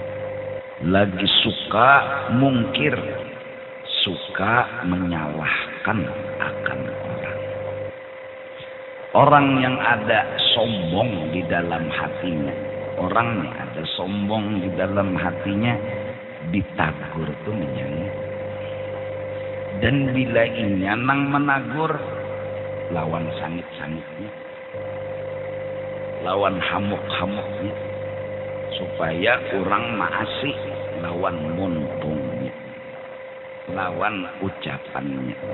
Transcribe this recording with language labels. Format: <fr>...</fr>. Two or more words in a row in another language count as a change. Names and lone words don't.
<bjn>Lagi suka mungkir, suka menyalahkan akan orang. Orang yang ada sombong di dalam hatinya, orang yang ada sombong di dalam hatinya ditagur itu menyangit. Dan bila inyanang menagur, lawan sangit-sangitnya, lawan hamuk-hamuknya, supaya orang maasi lawan muntungnya, lawan ucapannya.</bjn>